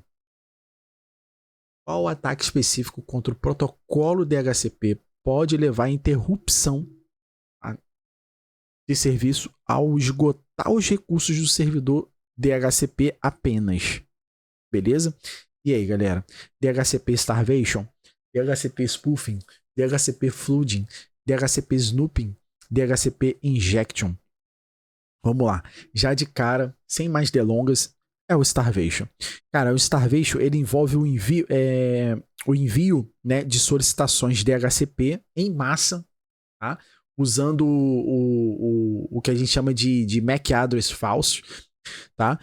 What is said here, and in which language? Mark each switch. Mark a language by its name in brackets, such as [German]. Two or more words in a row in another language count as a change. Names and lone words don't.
[Portuguese] Qual ataque específico contra o protocolo DHCP pode levar à interrupção de serviço ao esgotar os recursos do servidor DHCP apenas? Beleza? E aí, galera? [English] DHCP Starvation, DHCP Spoofing, DHCP Flooding, DHCP Snooping, DHCP Injection. [Portuguese] Vamos lá. Já de cara, sem mais delongas, é o Starvation. Cara, o Starvation ele envolve o envio, né, de solicitações DHCP em massa, tá? Usando o que a gente chama de [English] MAC address [Portuguese] falso, tá?